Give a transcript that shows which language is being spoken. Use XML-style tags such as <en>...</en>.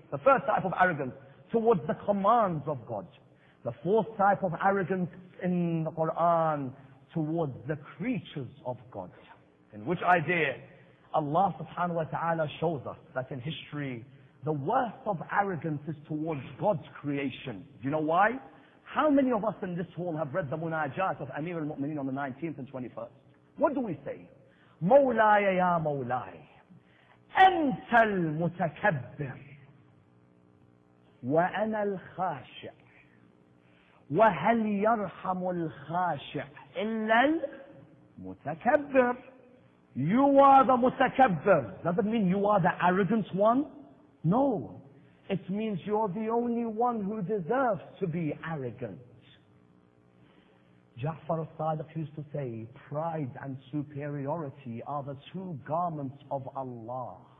<en>The first type of arrogance towards the commands of God. The fourth type of arrogance in the Quran towards the creatures of God. In which idea Allah subhanahu wa ta'ala shows us that in history the worst of arrogance is towards God's creation. Do you know why? How many of us in this hall have read the munajat of Amir al-Mu'mineen on the 19th and 21st? What do we say?</en> <ar>مولاي يا مولاي أنت المتكبر وأنا الخاشع وهل يرحم الخاشع إلا المتكبر.</ar> <en>You are the mutakabbir. Does it mean you are the arrogant one? No. It means you're the only one who deserves to be arrogant. Ja'far al-Sadiq used to say, pride and superiority are the two garments of Allah.</en>